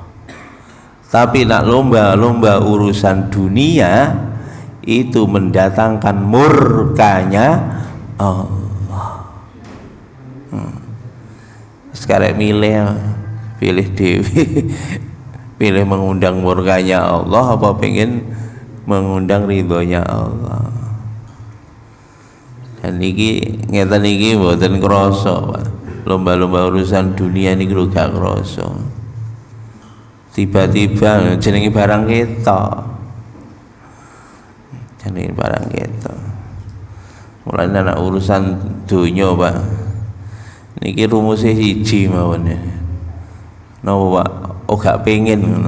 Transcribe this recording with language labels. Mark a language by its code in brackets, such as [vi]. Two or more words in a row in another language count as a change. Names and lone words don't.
[id] Tapi nak lomba-lomba urusan dunia itu mendatangkan murkanya Allah. Sekarang pilih dewi, pilih mengundang murkanya Allah apa pengen mengundang ridhonya Allah. [jv] Dan niki ngeten niki mboten krasa, Pak. [id] Lomba-lomba urusan dunia ini [jv] gak krasa. Tiba-tiba jenenge barang ketok. Jenenge barang ketok. [id] Mulai anak urusan dunia, Pak. [jv] Niki rumusnya siji mawon. Napa, Pak? Oh gak pengen ngono.